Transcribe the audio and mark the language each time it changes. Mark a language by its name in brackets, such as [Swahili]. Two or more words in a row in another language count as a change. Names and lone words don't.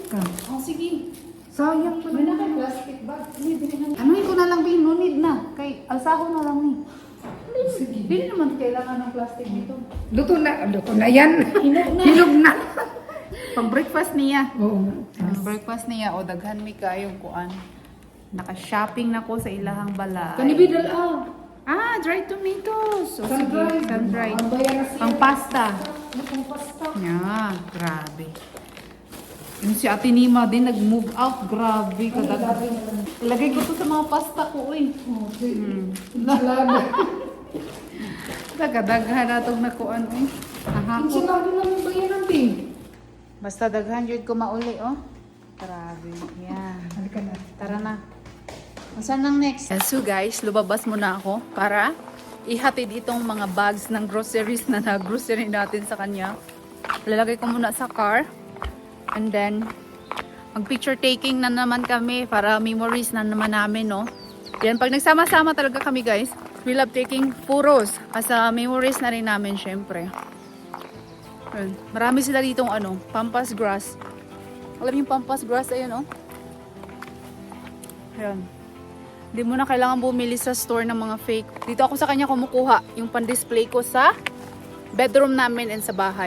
[Filipino] Oh, sige. Sayang pa May naman. naka-plastic bag. Anuhin ko na lang, Bin. [English] No need [Filipino] na. [Cebuano] Kay alsahon na lang ni. [Filipino] Sige. Hindi naman kailangan ng plastic dito. Luto na yan. Hinog na. Pang breakfast niya. Oo. [Cebuano] Ang breakfast niya, o daghan mi kayong kuan. Naka-shopping na ko sa ilahang balay. Kanibidal ah. [English] Ah, dried tomatoes. O sige, Sun-dried. sun-dried. [Filipino] Ang bayan na siya. Pang pasta. Ang pasta. Yeah, grabe. Yung si Ate Nima din nag-move out. [Cebuano] Grabe, kadaghan. [Filipino] Ilagay ko to sa mga pasta ko, uy. Salada. [Cebuano] Daghan na itong nakuan, uy. Ang Ahakot. [Filipino] salado lang yung bayaran din. [Cebuano] Basta daghan yun ko mauli, oh. [Filipino] Grabe. Yan. Halika na. Tara na. Saan lang next? So guys, lumabas muna ako para ihatid itong mga bags ng groceries na nag-grocery natin sa kanya. Lalagay ko muna sa car. And then, mag-picture taking na naman kami para memories na naman namin, no? Yan, pag nagsama-sama talaga kami guys, [English] we love taking photos. [Filipino] Asa memories na rin namin, syempre. Ayun. Marami sila ditong ano, [English] pampas grass. [Filipino] Alam yung [English] pampas grass, [Filipino] ayun, oh. Ayan. Hindi mo na kailangan bumili sa store ng mga fake. Dito ako sa kanya kumukuha yung pan-display ko sa bedroom namin and sa bahay.